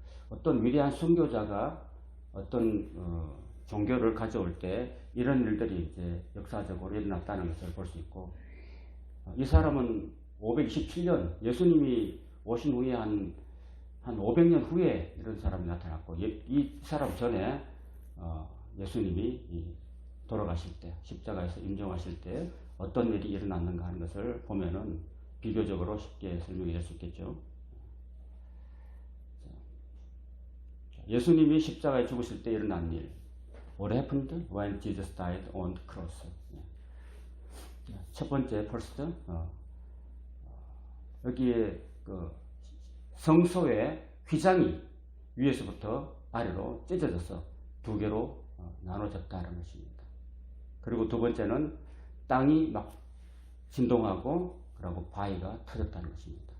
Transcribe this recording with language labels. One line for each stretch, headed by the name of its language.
Korean: 어떤 위대한 선교자가 어떤 종교를 가져올 때 이런 일들이 이제 역사적으로 일어났다는 것을 볼 수 있고, 이 사람은 527년 예수님이 오신 후에 한 500년 후에 이런 사람이 나타났고, 이 사람 전에 예수님이 돌아가실 때, 십자가에서 임종하실 때 어떤 일이 일어났는가 하는 것을 보면은 비교적으로 쉽게 설명이 될 수 있겠죠. 예수님이 십자가에 죽으실 때 일어난 일.
English: What happened when Jesus died on the cross?
Korean: 첫 번째,
English: first,
Korean: 여기에 성소의 휘장이 위에서부터 아래로 찢어져서 두 개로 나눠졌다는 것입니다. 그리고 두 번째는 땅이 막 진동하고 그리고 바위가 터졌다는 것입니다.